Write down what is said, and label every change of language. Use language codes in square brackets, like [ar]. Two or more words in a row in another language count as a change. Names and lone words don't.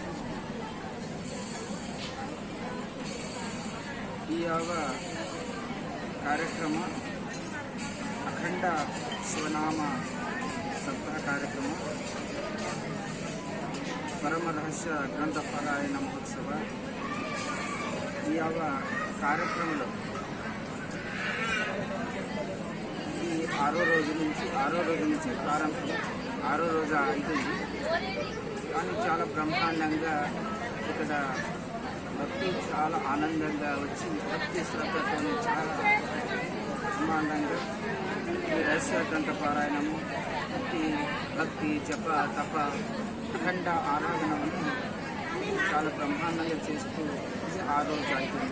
[kn] ఈ కార్ಯಕ್ರಮ ಅಖಂಡ ಶಿವನಾಮ ಸಪ್ತಾಹ ಕಾರ್ಯಕ್ರಮ ಪರಮ ರಹಸ್ಯ ಗ್ರಂಥ ಪಾರಾಯಣ ಮಹೋತ್ಸವ. [te] ಈ కార్యక్రమంలో ఈ ఆరో రోజు నుంచి ప్రారంభం, 6వ రోజు అవుతుంది. కానీ చాలా బ్రహ్మాండంగా ఇక్కడ భక్తి చాలా ఆనందంగా వచ్చి భక్తి శ్రద్ధతో చాలా బ్రహ్మాండంగా ఈ రహస్య గ్రంథ పారాయణము, ఈ భక్తి జప తప అఖండ ఆరాధనను చాలా బ్రహ్మాండంగా చేస్తూ 6వ రోజు అవుతుంది.